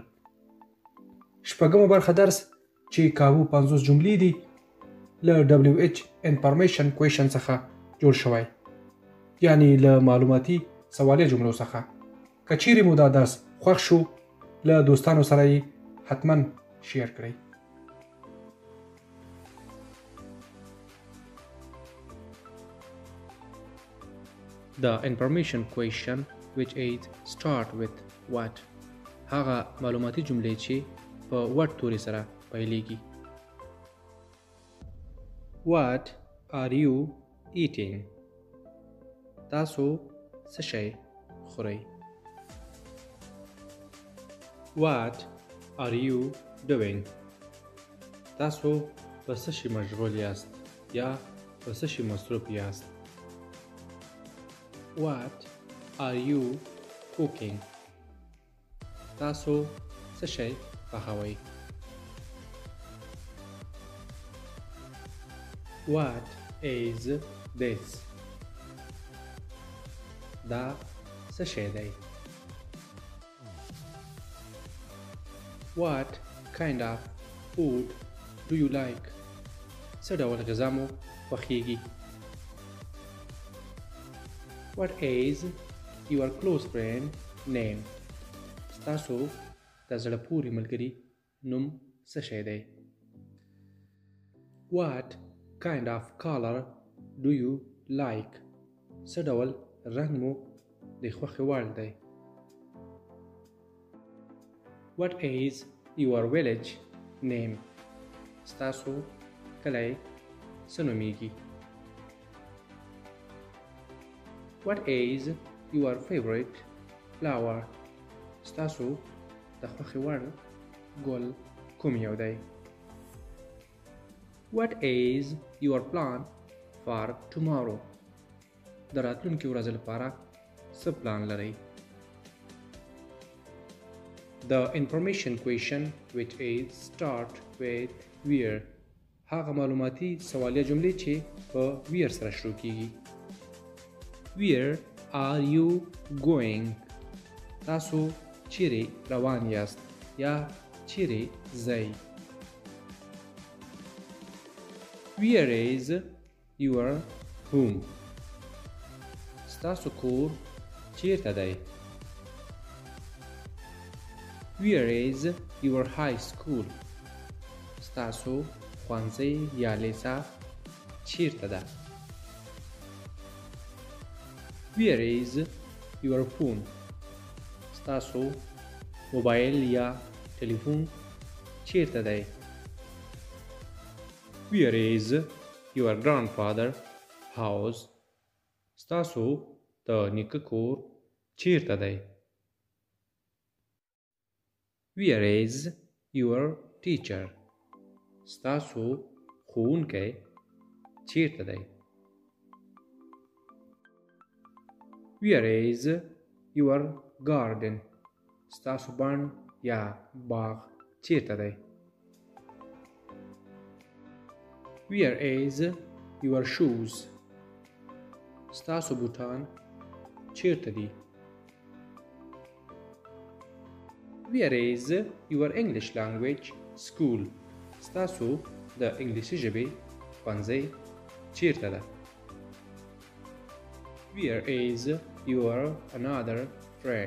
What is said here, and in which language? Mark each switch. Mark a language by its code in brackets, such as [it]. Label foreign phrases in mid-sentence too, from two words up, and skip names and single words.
[ps] شپږمه برخه درس چې کابو 50 جملې دي له WH [en] information question [ps] څخه جوړ شوی، یعنی له معلوماتي سوالیه جملو څخه. که چیرې مو دا درس خوښ شو له دوستانو سره یې حتما شیر کړئ. [en] The information question which is start with what. [ps] هغه معلوماتي جملې چې په what توري سره پیلېږي. [en] What are you eating? [ps] تاسو څه شی خورئ؟ [en] What are you doing? [ps] تاسو په څه شي مشغول یاست یا په څه شي مصروف یاست؟ [en] What are you cooking? [ps] تاسو څه شی پخوئ؟ [en] What is this? [ps] دا څه شی دی؟ [en] What kind of food do you like? [ps] څه ډول غذا مو خوښیږي؟ [en] What is your close friend name? [ps] ستاسو د زړه پورې ملګري نوم څه شی دی؟ [en] What kind of color do you like? [ps] څه ډول رنګ مو د خوښې وړ دی؟ [en] What is your village name? [ps] ستاسو کلی څه نومیږي؟ [en] What is your favorite flower? [ps] ستاسو د خوښې وړ ګل کوم یو دی؟ [en] What is your plan for tomorrow? [ps] د راتلونکي ورځې لپاره څه پلان لرئ؟ [en] The information question which is start with where. [ps] هغه معلوماتي سوالیه جملې چې په where سره شروع کیږي. [en] Where are you going? [ps] تاسو چیرې روان یاست یا چیرې ځئ؟ [en] Where is your home? [ps] ستاسو کور چیرته دی؟ [en] Where is your high school? [ps] ستاسو ښوونځی یا لیسه چیرته ده؟ [en] Where is your phone? [ps] ستاسو موبایل یا ټلیفون چیرته دی؟ [en] Where is your grandfather house? [ps] ستاسو د نیکه کور چیرته دی؟ [en] Where is your teacher? [ps] ستاسو ښوونکی چیرته دی؟ [en] Where is your garden? [ps] ستاسو بڼ یا باغ چیرته دی؟ [en] Where is your shoes? [ps] ستاسو بوټان چیرته دي؟ [en] Where is your English language school? [ps] ستاسو د انګلیسي ژبې ښوونځی چیرته ده؟ [en] Where is your another friend?